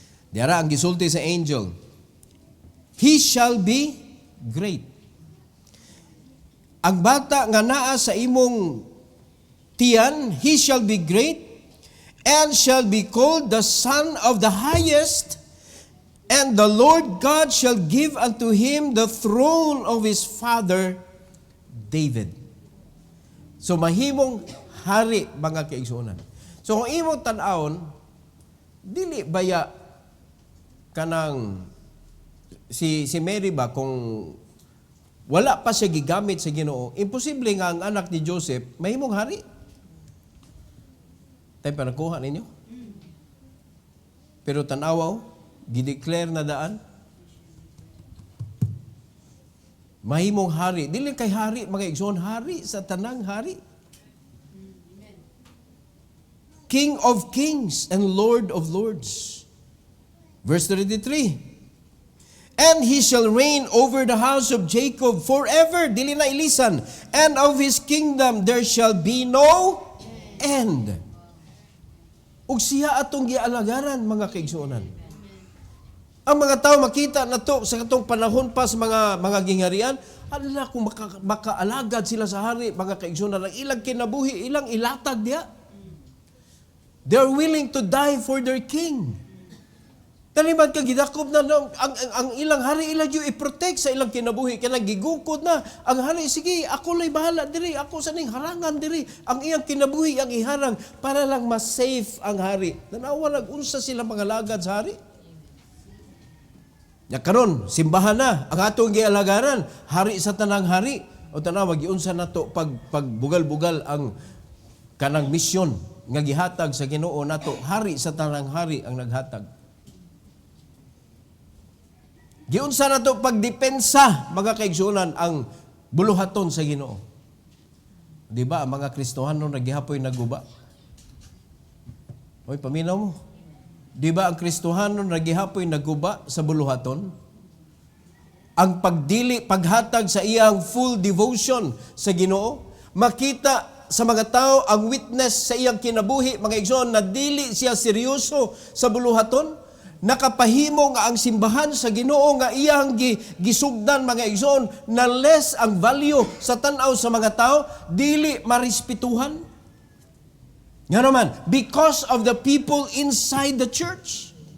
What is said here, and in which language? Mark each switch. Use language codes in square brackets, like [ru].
[ceb] Diara ang gisulti sa angel. [en] He shall be great. [ceb] Ang bata nga naa sa imong tiyan, [en] he shall be great and shall be called the Son of the Highest, and the Lord God shall give unto him the throne of his father David. [ceb] So mahimong hari mga kaigsuonan. So kung imong tan-awon, dili baya kanang si Mary ba kung wala pa siya gigamit sa Ginoo, imposible nga ang anak ni Joseph mahimong hari. Tayo pa nakuha ninyo? Pero tanawaw, gideclare na daan, mahimong hari. Dili kay hari, mga igsoon, hari sa tanang hari. [en] King of kings and Lord of lords. Verse 33. And he shall reign over the house of Jacob forever. [ceb] Dili na ilisan. [en] And of his kingdom there shall be no end. [ceb] Ug siya atong gialagaran, mga kaigsuonan. Ang mga tao makita na to sa katong panahon pa sa mga gingharian, ala kung makaalagad sila sa hari, mga kaigsuonan, ang ilang kinabuhi, ilang ilatag diya. [en] They are willing to die for their king. [ceb] Taliman ka gidakop na ang ilang hari ilang yung i-protect sa ilang kinabuhi. Kaya gigukod na ang hari, sige, ako lay bahala diri, ako sa ning harangan diri. Ang iyang kinabuhi ang iharang para lang ma-safe ang hari. Nanawa nag-unsa sila mga lagad sa hari. Ya karon, simbahan na ang atong gialagaran, hari sa tanang hari. O tanaw giunsa nato pagbugal-bugal ang kanang misyon nga gihatag sa Ginoo nato, hari sa tanang hari ang naghatag. Giunsa nato pagdepensa, mga kaigsuonan, ang buluhaton sa Ginoo. Di ba ang mga Kristohano nagihapoy naguba? Oy, paminaw mo. Di ba ang Kristohano nagihapoy naguba sa buluhaton? Ang pagdili, paghatag sa iyang full devotion sa Ginoo, makita sa mga tao ang witness sa iyang kinabuhi, mga igsoon, na dili siya seryoso sa buluhaton, nakapahimo nga ang simbahan sa Ginoo nga iyang gisugdan, mga igsoon, na less ang value sa tan-aw sa mga tao, dili marespetuhan. Nga naman, [en] because of the people inside the church.